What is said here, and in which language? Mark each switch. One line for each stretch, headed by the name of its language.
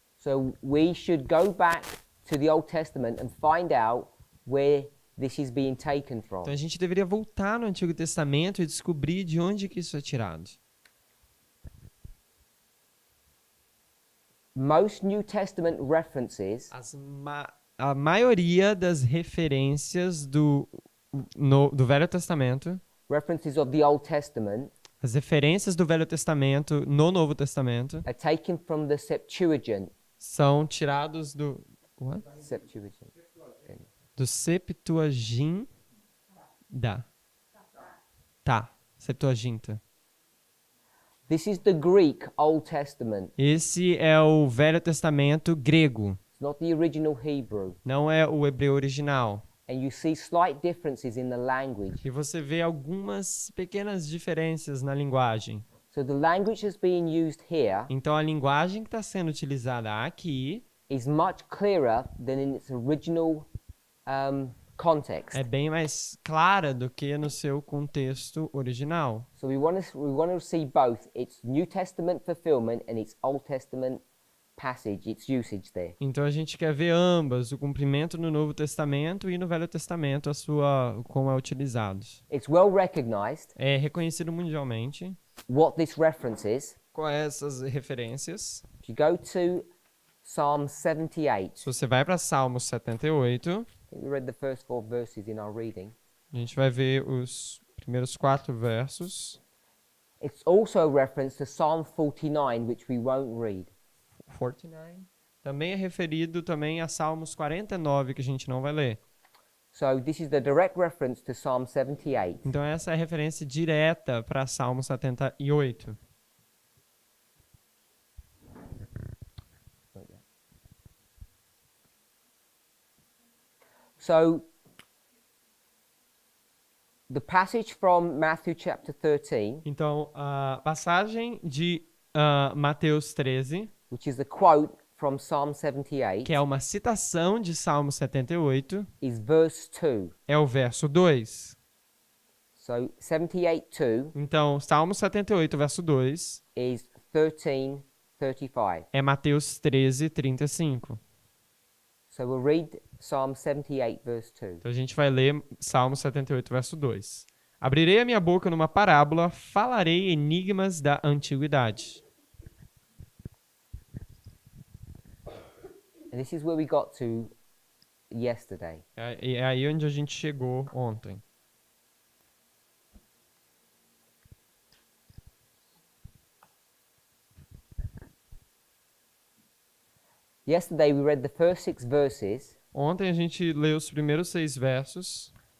English: So we should go back to the Old Testament and find out where this is being taken from.
Portuguese: Então a gente deveria voltar no Antigo Testamento e descobrir de onde que isso é tirado.
English: Most New Testament references
Portuguese: A maioria das referências do Velho Testamento,
English: of the Old Testament
Portuguese: as referências do Velho Testamento no Novo Testamento,
English: are taken from the Septuagint.
Portuguese: são tirados do
English: what? Septuagint.
Portuguese: Do Septuaginta. Septuaginta.
English: This is the Greek Old Testament.
Portuguese: Esse é o Velho Testamento grego,
English: It's not the original Hebrew.
Portuguese: não é o hebreu original.
English: And you see slight differences in the language.
Portuguese: E você vê algumas pequenas diferenças na linguagem.
English: So the language that's being used here
Portuguese: Então a linguagem que está sendo utilizada aqui
English: is much clearer than in its original context.
Portuguese: é bem mais clara do que no seu contexto original.
English: So we want to see both its New Testament fulfillment and its Old Testament passage, its usage there.
Portuguese: Então a gente quer ver ambas, o cumprimento no Novo Testamento e no Velho Testamento, como é utilizado.
English: It's well recognized
Portuguese: É reconhecido mundialmente.
English: what this reference is.
Portuguese: Quais essas referências?
English: If you go to Psalm 78,
Portuguese: Se você vai para Salmo 78,
English: I think we read the first 4 verses in our reading.
Portuguese: a gente vai ver os primeiros 4 versos.
English: It's also a reference to Psalm 49, which we won't read.
Portuguese: 49. Também é referido também a Salmos 49, que a gente não vai ler.
English: So this is the direct reference to Psalm 78.
Portuguese: Então essa é a referência direta para Salmo 78.
English: So the passage from Matthew chapter 13,
Portuguese: Então a passagem de Mateus 13,
English: which is the quote from Psalm 78,
Portuguese: que é uma citação de Salmo 78,
English: is verse 2.
Portuguese: é o verso 2.
English: So 78:2
Portuguese: Então, Salmo 78, verso 2,
English: is 13:35.
Portuguese: é Mateus 13, 35.
English: So we'll read Psalm 78 verse 2.
Portuguese: Então a gente vai ler Salmo 78, verso 2. Abrirei a minha boca numa parábola, falarei enigmas da antiguidade.
English: And this is where we got to yesterday.
Portuguese: É aí onde a gente chegou ontem.
English: Yesterday we read the first 6 verses
Portuguese: Ontem a gente leu os primeiros 6 versos